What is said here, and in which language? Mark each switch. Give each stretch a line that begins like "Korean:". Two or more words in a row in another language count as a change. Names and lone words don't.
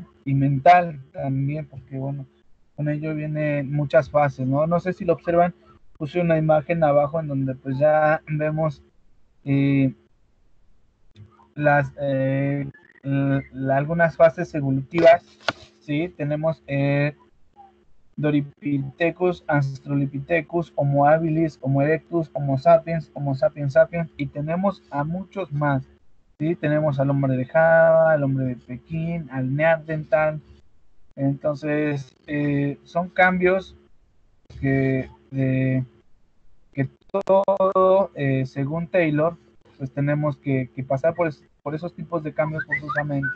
Spanish: Y mental también, porque bueno, con ello vienen muchas fases, ¿no? No sé si lo observan, puse una imagen abajo en donde pues ya vemos eh, las algunas fases evolutivas, ¿sí? Tenemos Doripithecus, Australopithecus, Homo habilis, Homo erectus, Homo sapiens sapiens, y tenemos a muchos más, ¿sí? Tenemos al hombre de Java, al hombre de Pekín, al Neandertal. Entonces, son cambios que, que todo, según Taylor, pues tenemos que pasar por esos tipos de cambios forzosamente.